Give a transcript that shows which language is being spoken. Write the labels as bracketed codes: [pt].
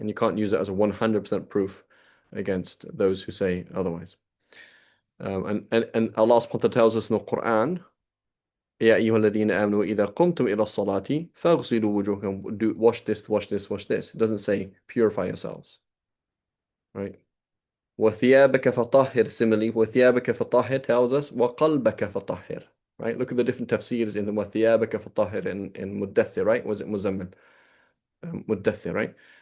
[en] And you can't use it as a 100% proof against those who say otherwise. And Allah subhanahu wa ta'ala tells us in the Quran, [ar] يا أيها الذين آمنوا إذا قمتم إلى الصلاة فاغسلوا وجوهكم, [en] do wash this, wash this, wash this. It doesn't say purify yourselves, right? [ar] وثيابك فطهر, [en] similarly, [ar] وثيابك فطهر [en] tells us [ar] وقلبك فطهر, right? [en] Look at the different tafsirs in the [ar] وثيابك فطهر [en] in مدثر, right? Was it مزمل? مدثر, right?